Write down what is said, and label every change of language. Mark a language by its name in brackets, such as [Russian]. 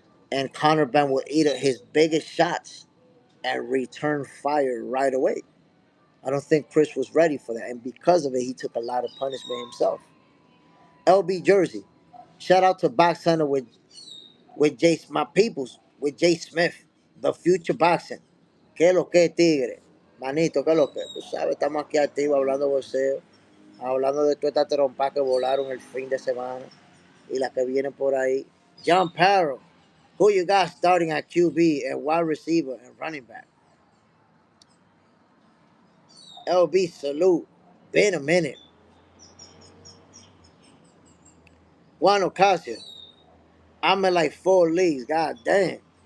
[English] And Conor Ben would eat his biggest shots and return fire right away. I don't think Chris was ready for that. And because of it, he took a lot of punishment himself. LB Jersey. Shout out to Box Center with Jay, my peoples, with Jay Smith, the future boxing. [Spanish] ¿Qué lo que, tigre? Manito, ¿qué lo que? Tú sabes, estamos aquí activos hablando de boxeo, hablando de todas estas trompas que volaron el fin de semana y las que vienen por ahí. [English] John Parrow, who you got starting at QB and wide receiver and running back? LB, salute. Been a minute. Juan Ocasio, I'm in like 4 leagues. God damn.